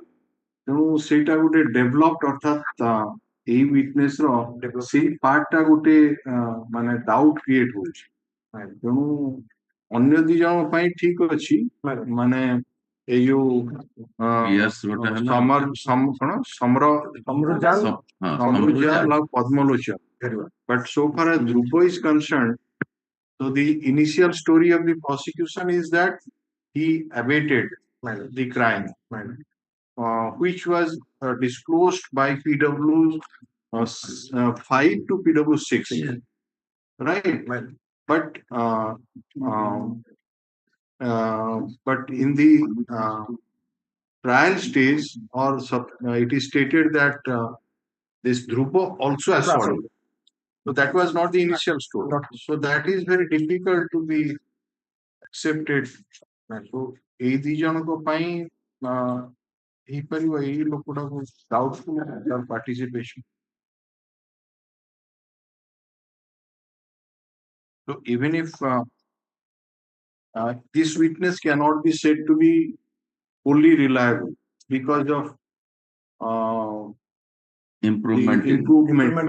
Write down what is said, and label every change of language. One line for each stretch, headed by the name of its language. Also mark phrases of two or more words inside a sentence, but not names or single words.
Odia: ତେଣୁ ସେଇଟା ଗୋଟେ ଡେଭଲପଡ, ଅର୍ଥାତ ଏଇ ୱିଟନେସ ର ସେଇ ପାର୍ଟ ଟା ଗୋଟେ ମାନେ
English: doubt create
Odia: ହଉଛି। ତେଣୁ ଅନ୍ୟ 2 ଜଣ ପାଇଁ ଠିକ ଅଛି, ମାନେ ଏଇ ଯୋଉ ସମୃଜାଲ ଆଉ ପଦ୍ମଲୋଚନ।
English: But so far as Dhruva is concerned, so the initial story of the prosecution is that he abated the crime, which was disclosed by PW5 to PW6, right? But in the trial stage, or it is stated that this Dhruva also assaulted. So that was not the initial story. So that is very difficult to be accepted.
Odia: So ଏଇ 2 ଜଣଙ୍କ ପାଇଁ ହେଇପାରିବ ଏଇ ଲୋକଟାକୁ
English: doubtful their participation. So even if this witness cannot be said to be fully reliable because of improvement.